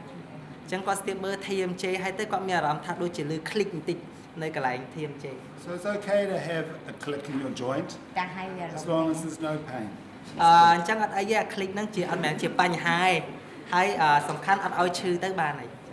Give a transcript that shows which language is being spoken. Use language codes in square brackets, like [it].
[km] អញ្ចឹងគាត់ស្ទាបមើល TMJ ហើយទៅគាត់មានអារម្មណ៍ថាដូចជាលឺ click បន្តិចនៅកន្លែង TMJ [en] So it's okay to have a click in your joint cả hai giờ as long as there's no pain. [km] អញ្ចឹងអត់អីទេអា click ហ្នឹងជាអត់មែនជាបញ្ហាទេហើយសំខាន់អត់ឲ្យឈឺទៅបានហើយ